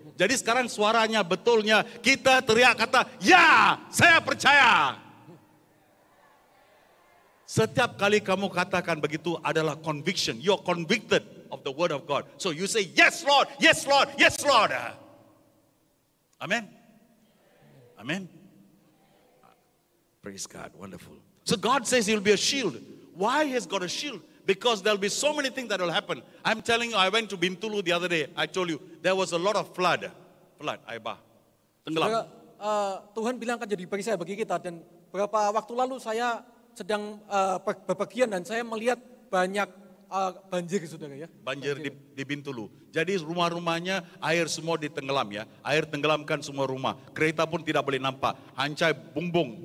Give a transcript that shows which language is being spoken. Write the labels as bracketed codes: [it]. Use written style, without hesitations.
[id] Jadi sekarang suaranya betulnya kita teriak kata, ya, saya percaya. Setiap kali kamu katakan begitu adalah conviction. [en] You're convicted of the word of God. So you say, yes Lord, yes Lord, yes Lord. Amen. Amen. Praise God, wonderful. So God says He'll be a shield. Why He's got a shield? Because there'll be so many things that will happen. I'm telling you, I went to Bintulu the other day. I told you, there was a lot of flood, Aibah, tenggelam. [id] Tuhan bilang akan jadi perisai bagi kita. Dan beberapa waktu lalu saya sedang bepergian dan saya melihat banyak banjir, saudara ya. Banjir di Bintulu. Jadi rumah-rumahnya air semua ditenggelam ya. Air tenggelamkan semua rumah. Kereta pun tidak boleh nampak. Hancai bumbung.